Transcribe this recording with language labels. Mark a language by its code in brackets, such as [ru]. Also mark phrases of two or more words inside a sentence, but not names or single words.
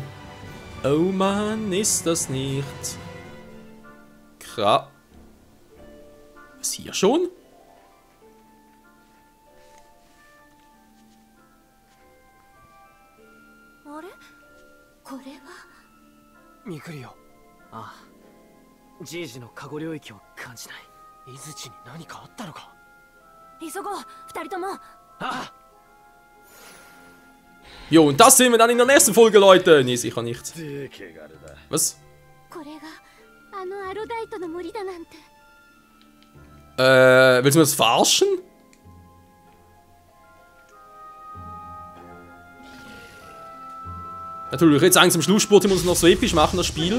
[de] Oh Mann, ist das nicht. Krass. Was hier schon? Mikurio. Ah. [ja] Jijiの過去領域を感じない。伊豆地に何かあったのか。急ごう、二人とも。 Ah! [de] Jo, und das sehen wir dann in der nächsten Folge, Leute. Nee, sicher nicht. Was? Willst du mir das verarschen? Natürlich, jetzt eigentlich zum Schlussspurt, ich muss es noch so episch machen, das Spiel.